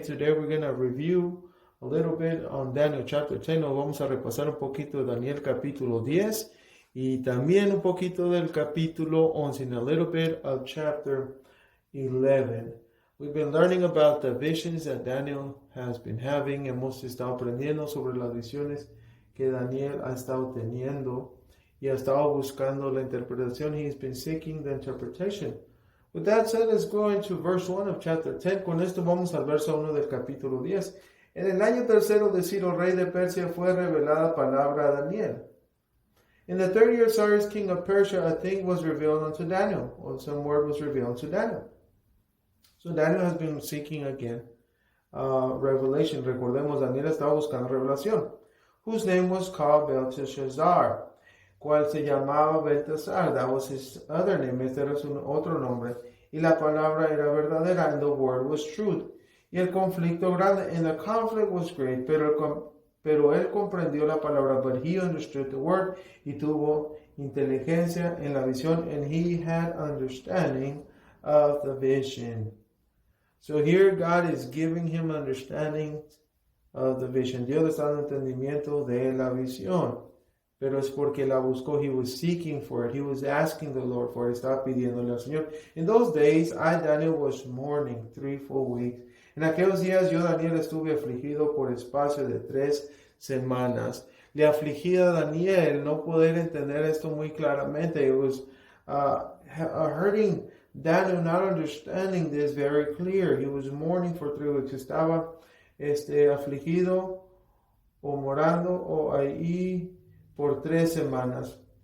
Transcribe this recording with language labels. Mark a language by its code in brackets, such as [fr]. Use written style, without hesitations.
[en] Today we're going to review a little bit on Daniel chapter 10. [es] Nos vamos a repasar un poquito de Daniel capítulo 10 y también un poquito del capítulo 11, [en] and a little bit of chapter 11. We've been learning about the visions that Daniel has been having. [es] Hemos estado aprendiendo sobre las visiones que Daniel ha estado teniendo y ha estado buscando la interpretación. [en] He's been seeking the interpretation. With that said, let's go into verse 1 of chapter 10. [es] Con esto vamos al verso 1 del capítulo 10. En el año tercero de Ciro, rey de Persia, fue revelada palabra a Daniel. [en] In the third year of Cyrus, king of Persia, a thing was revealed unto Daniel, or some word was revealed unto Daniel. So Daniel has been seeking again revelation. [es] Recordemos, Daniel estaba buscando revelación. [en] Whose name was called Belteshazzar, [es] cual se llamaba [en] Belteshazzar. That was his other name. [es] Este era su otro nombre. Y la palabra era verdadera, [en] and the word was truth. [es] Y el conflicto grande, [en] and the conflict was great, [es] pero él comprendió la palabra, [en] but he understood the word, [es] y tuvo inteligencia en la visión, [en] and he had understanding of the vision. So here God is giving him understanding of the vision. [es] Dios le está dando entendimiento de la visión. Pero es porque la buscó. [en] He was seeking for it. He was asking the Lord for it. [es] Estaba pidiéndole al Señor. [en] In those days, I, Daniel, was mourning 3 full weeks. [es] En aquellos días, yo, Daniel, estuve afligido por espacio de 3 semanas. Le afligía a Daniel no poder entender esto muy claramente. [en] It was hurting Daniel not understanding this very clear. He was mourning for 3 weeks. [es] Estaba afligido o morando o ahí por 3 semanas.